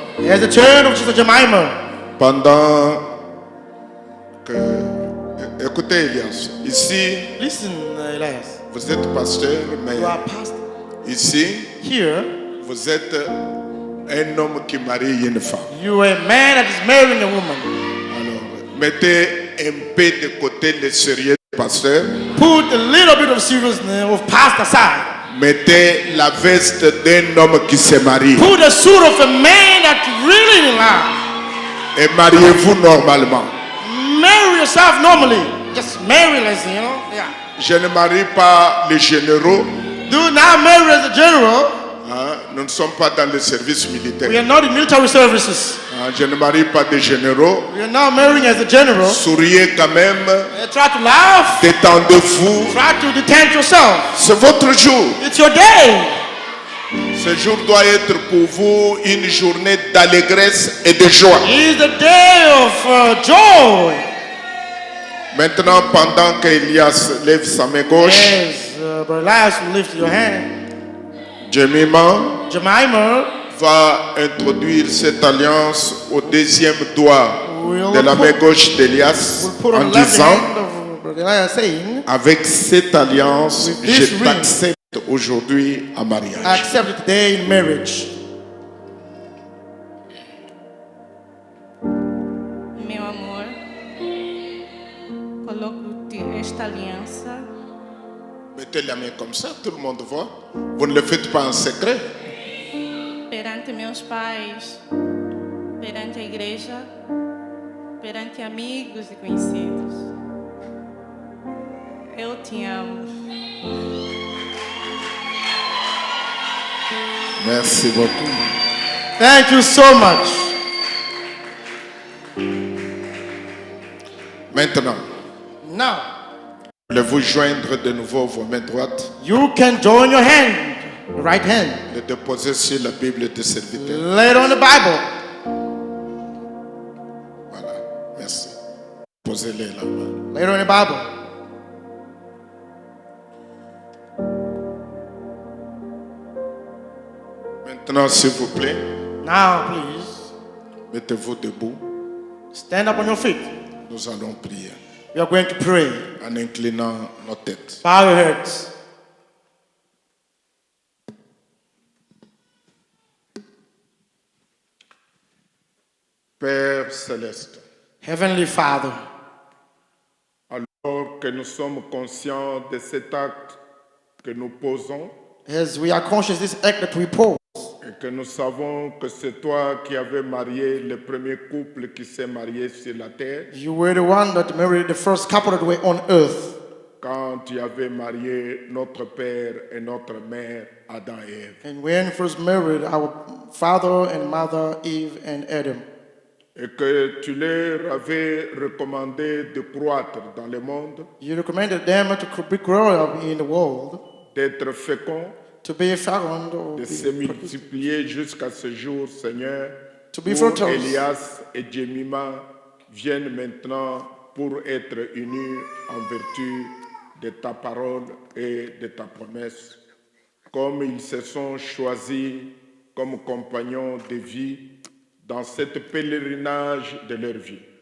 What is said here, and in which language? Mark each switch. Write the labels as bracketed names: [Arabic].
[English] Here's the turn of Sister Jemima. [French] Pendant que... Écoutez, Elias, ici, [English] Listen, Elias. [French] vous êtes pasteur, mais [English] You are pastor. [French] ici, [English] Here, [French] vous êtes un homme qui marie une femme. [English] you are a man that is marrying a woman. [French] Alors, mettez un peu de côté le sérieux du pasteur. [English] Put a little bit of seriousness of past aside. [French] Mettez la veste d'un homme qui se marie. [English] Put the suit of a man that really in love. [French] Et mariez-vous normalement. [English] Marry yourself normally. Just marry, let's say, you know. Yeah. [French] Je ne marie pas les généraux. [English] Do not marry as a general. [French] Hein, nous ne sommes pas dans le service militaire. [English] We are not in military services. [French] Hein, je ne marie pas des généraux. [English] We are not marrying as a general. [French] Souriez quand même. [English] Try to laugh. [French] Détendez-vous. [English] Try to detend yourself. [French] C'est votre jour. [English] It's your day. [French] Ce jour doit être pour vous une journée d'allégresse et de joie. [English] It's the day of joy. [French] Maintenant, pendant qu'Elias lève sa main gauche, [English] Yes, Brother Elias will lift your hand. [French] Jemima va introduire cette alliance au deuxième doigt de la main gauche d'Elias en disant, avec cette alliance, je t'accepte aujourd'hui en mariage. [English] I accept it today in marriage. [Portuguese] Meu amor, coloco-te esta aliança [French] Mettez la main comme ça, tout le monde voit. Vous ne le faites pas en secret. [Portuguese] perante meus pais, perante a igreja, perante amigos e conhecidos. Eu te amo. [French] Merci beaucoup. [English] Thank you so much. [French] Maintenant, [English] Now, [French] voulez-vous joindre de nouveau vos mains droites [English] you can join your hand, your right hand. [French] et déposer sur la Bible de serviteur. [English] Lay it on the Bible. [French] Voilà, merci. Posez-les là-bas. [English] Lay it on the Bible. [French] Maintenant, s'il vous plaît, [English] Now, please, [French] mettez-vous debout. [English] stand up on your feet. [French] Nous allons prier [English] We are going to pray. [French] en inclinant nos têtes. [English] Bow your heads. [French] Père céleste, [English] Heavenly Father, [French] alors que nous sommes conscients de cet acte que nous posons [English] as we are conscious of this act that we pose, [French] et que nous savons que c'est toi qui avais marié le premier couple qui s'est marié sur la terre, [English] you were the one that married the first couple that were on earth. [French] quand tu avais marié notre père et notre mère, Adam et Ève. [English] And when you first married our father and mother, Eve and Adam, [French] Et que tu leur avais recommandé de croître dans le monde, [English] you recommended them to be grow up in the world, [French] d'être féconds, [English] to be found or [French] de se multiplier jusqu'à ce jour, Seigneur, [English] To be [French] où [English] fruitful. [French] Elias et Jemima viennent maintenant pour être unis en vertu de ta parole et de ta promesse, comme ils se sont choisis comme compagnons de vie dans cette pèlerinage de leur vie.